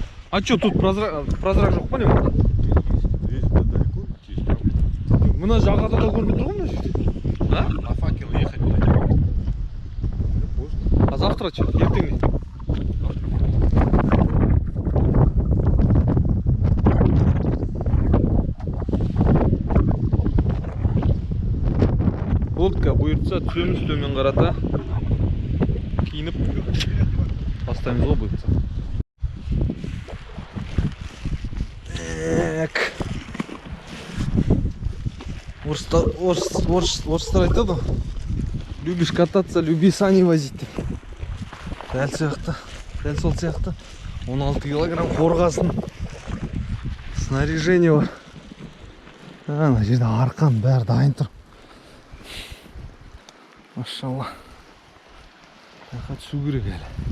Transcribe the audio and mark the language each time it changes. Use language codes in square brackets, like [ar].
[kk] А что, тут прозрак жоқ па не мында? [ru] Здесь далеко идти, там. [kk] Мына жағада да көрініп тұр ғой мына жерде. А? [ru] На факел ехать надо. А завтра что? Ертең не? [kk] Лодка бұйыртса түсеміз төмен қарата. Киініп бастаймыз ғой бұйыртса. Орыстар айтады, любишь кататься, люби сани возить деп. Дәл сол сияқты 16 килограмм қорғасын снаряжение бар. Ана жерде арқан бәрі дайын тұр. Машалла. Жаққа түсу керек әлі.